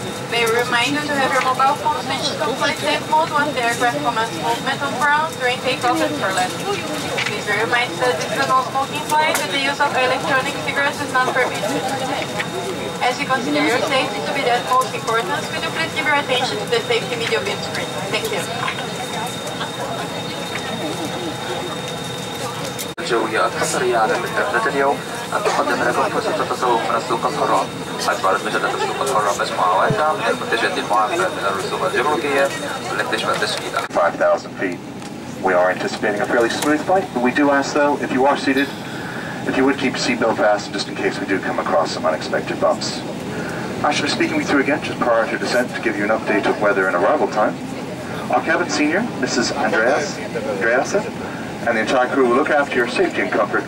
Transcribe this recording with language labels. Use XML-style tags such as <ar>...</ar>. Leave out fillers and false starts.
<en>May we remind you to have your mobile phone switched to flight safe mode once the aircraft commences movement on ground during takeoff and for landing. Please be reminded that this is a no-smoking flight and the use of electronic cigarettes is not permitted. As you consider your safety to be the utmost importance, could you please give your attention to the safety video beam screen? Thank you.</en> <ar>الجوية الحصرية على رحلة اليوم أن تقدم لكم فرصة التسوق من السوق الحرة. أصدرت مجلة السوق الحرة مجموعة واسعة من المنتجات المعافاة من الرسوم الجمركية والتي تشمل تشكيل</ar> <en>5,000 feet. We are anticipating a fairly smooth flight, but we do ask though, if you are seated, if you would keep your seatbelt fastened just in case we do come across some unexpected bumps. I should be speaking with you again just prior to descent to give you an update of weather and arrival time. Our cabin senior, Mrs. Andreasen, and the entire crew will look after your safety and comfort.</en>